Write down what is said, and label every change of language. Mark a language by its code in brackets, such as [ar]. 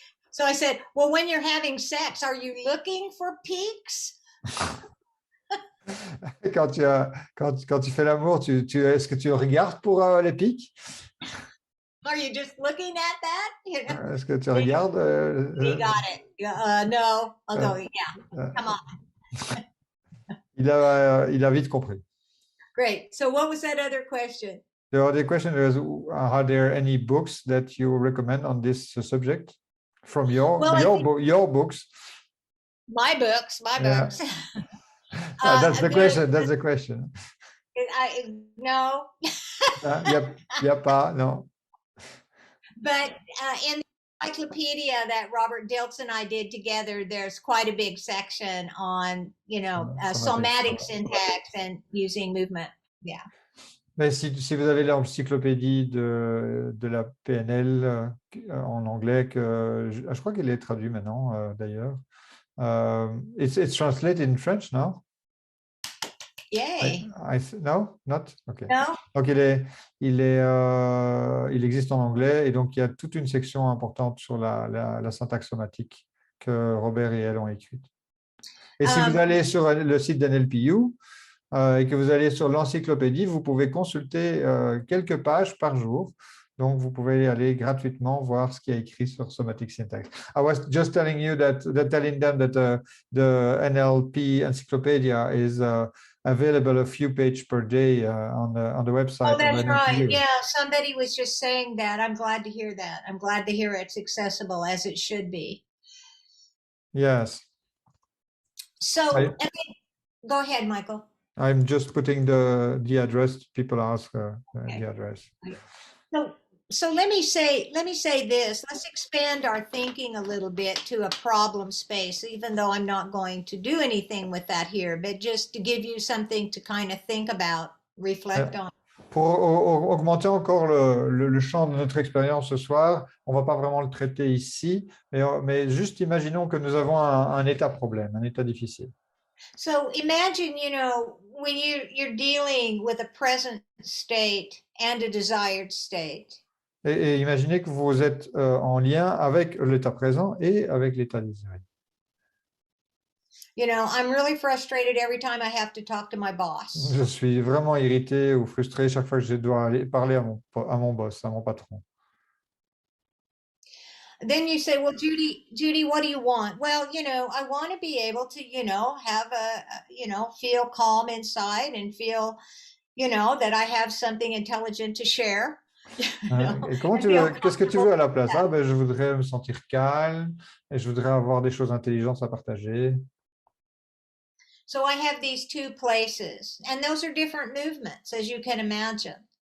[en] So I said, well, when you're having sex, are you looking for peaks? [fr] Quand tu fais l'amour, est-ce que tu regardes pour les pics? [en] Are you just looking at that? [fr] Est-ce que tu regardes? [en] He got it. No. I'll go, yeah. Come on. [fr] Il a vite compris. [en] Great. So what was that other question? The other question is, are there any books that you recommend on this subject from your books? My books. That's the question. No. [fr] Y a pas, no. [en] But in the encyclopedia that Robert Dilts and I did together, there's quite a big section on, somatic syntax and using movement. Yeah. [fr] Mais si vous avez l'encyclopédie de la PNL en anglais, je crois qu'elle est traduite maintenant d'ailleurs. [en] It's translated in French now? Yay. No, not? Okay. No. [fr] Donc il existe en anglais et donc il y a toute une section importante sur la syntaxe somatique que Robert et Elle ont écrite. Et si vous allez sur le site d'NLPU et que vous allez sur l'encyclopédie, vous pouvez consulter quelques pages par jour. Donc, vous pouvez aller gratuitement voir ce qui est écrit sur Somatic Syntax. [en] I was just telling you telling them that the NLP encyclopedia is available a few pages per day on the website. Oh, that's right. Yeah, somebody was just saying that. I'm glad to hear that. I'm glad to hear it's accessible as it should be. Yes. So, go ahead, Michael. I'm just putting the address. People ask the address. So let me say this. Let's expand our thinking a little bit to a problem space, even though I'm not going to do anything with that here, but just to give you something to kind of think about, reflect on. [fr] Pour augmenter encore le champ de notre expérience ce soir, on ne va pas vraiment le traiter ici, mais juste imaginons que nous avons un état problème, un état difficile. [en] So imagine, when you're dealing with a present state and a desired state. [fr] Et imaginez que vous êtes en lien avec l'état présent et avec l'état désiré. [en] I'm really frustrated every time I have to talk to my boss. [fr] Je suis vraiment irrité ou frustré chaque fois que je dois aller parler à mon boss, à mon patron. [en] Then you say, well, Judy, what do you want? Well, I want to be able to, have feel calm inside and feel, that I have something intelligent to share. [fr] Et qu'est-ce que tu veux à la place? Je voudrais me sentir calme et je voudrais avoir des choses intelligentes à partager. [en] So I have these 2 places, and those are different movements, as you can imagine.